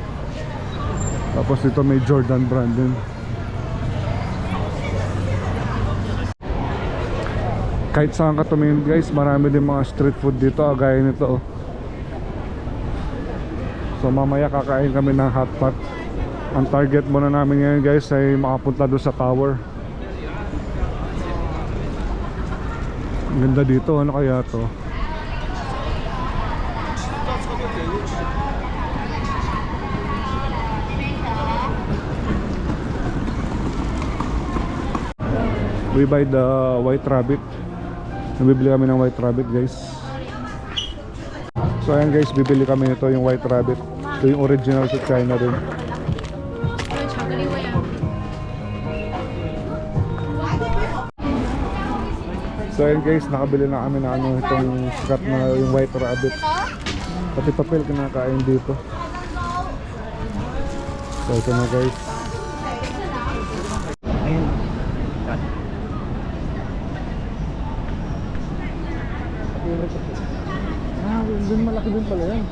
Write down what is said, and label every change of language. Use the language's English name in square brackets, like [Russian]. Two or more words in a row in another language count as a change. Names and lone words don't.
[Filipino] Tapos dito may [English] Jordan brand [Filipino] din. Kahit saan ka tumingin guys, marami din mga [English] street food [Filipino] dito, gaya nito oh. So mamaya kakain kami ng hotpot. Ang target muna namin ngayon guys ay makapunta doon sa tower. Ang ganda dito, ano kaya to? [English] We buy the white rabbit. [Filipino] Nabibili kami ng white rabbit guys. So ayan guys, bibili kami nito yung white rabbit. Ito yung original sa China din. [Chinese] 有巧克力味啊。 [Filipino] So ayan guys, nakabili na kami na ano itong sikat na yung white rabbit. Pati papel kinakain dito. So ito na guys. Ah, din malaki din pala yan.